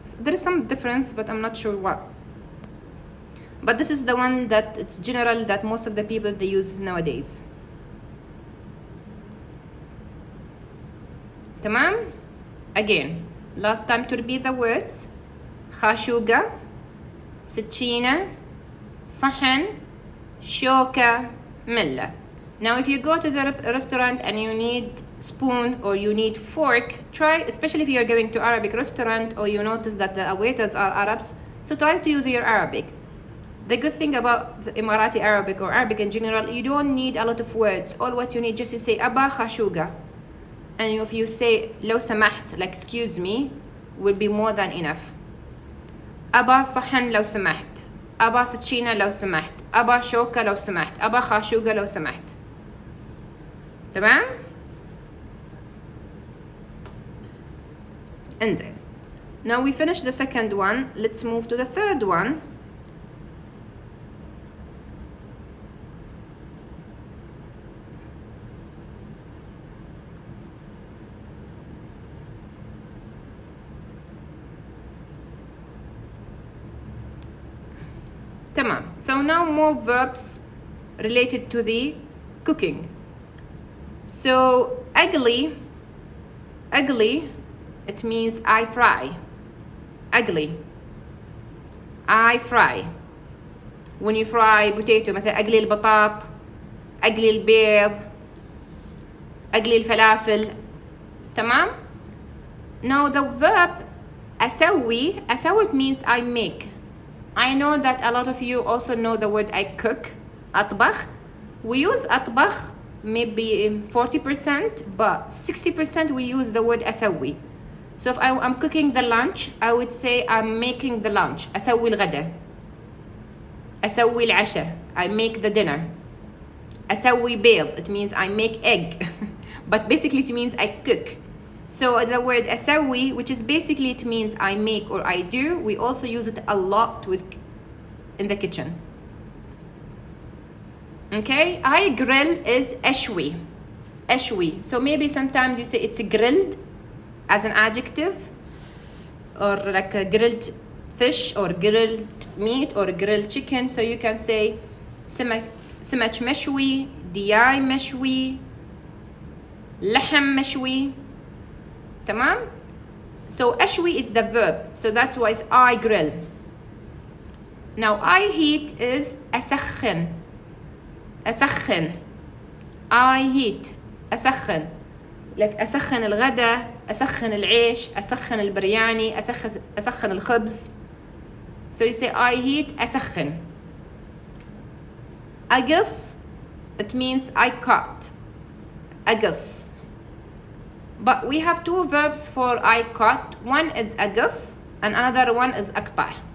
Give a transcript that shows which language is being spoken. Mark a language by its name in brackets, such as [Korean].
[English] There is some difference, but I'm not sure what. But this is the one that it's general that most of the people they use nowadays. Tamam? Again, last time to repeat the words. [Arabic] خاشوقة, سكينة, صحن, شوكة, ملة. [English] Now if you go to the restaurant and you need spoon or you need fork, try, especially if you're going to Arabic restaurant or you notice that the waiters are Arabs, so try to use your Arabic. The good thing about the Emirati Arabic or Arabic in general, you don't need a lot of words. All what you need just to say [Arabic] أبا خاشوقة. [English] And if you say [Arabic] لو سمحت, [English] like excuse me, will be more than enough. [Arabic] أبا صحن لو سمحت, أبا سكينة لو سمحت, أبا شوكة لو سمحت, أبا خاشوقة لو سمحت. تمام؟ انزين. [English] Now we finished the second one. Let's move to the third one. Tamam. So now more verbs related to the cooking. So ugly, it means I fry. Ugly, I fry. When you fry potato, [Arabic] مثلا أقلي البطاط, أقلي البيض, أقلي الفلافل. تمام? [English] Now the verb أسوي, it means I make. I know that a lot of you also know the word I cook, أطبخ. We use أطبخ maybe 40%, but 60% we use the word أسوي. So if I'm cooking the lunch, I would say I'm making the lunch. [Arabic] أسوي الغداء. أسوي العشاء. [English] I make the dinner. [Arabic] أسوي بيض. [English] It means I make egg. But basically it means I cook. So the word أسوي, which is basically it means I make or I do, we also use it a lot in the kitchen. Okay, I grill is أشوي. [Arabic] أشوي. [English] So maybe sometimes you say it's grilled as an adjective, or like a grilled fish or grilled meat or grilled chicken. [Arabic] So you can say سمك مشوي, دياي مشوي, لحم مشوي. تمام? [English] So أشوي is the verb, so that's why it's I grill. Now I heat is أسخن. [Arabic] أسخن. [English] I heat. [Arabic] أسخن. like أسخن الغداء, أسخن العيش, أسخن البرياني, أسخن الخبز. [English] So you say I heat, أسخن. أقص, it means I cut. [Arabic] أقص. [English] But we have two verbs for I cut. One is أقص and another one is أقطع.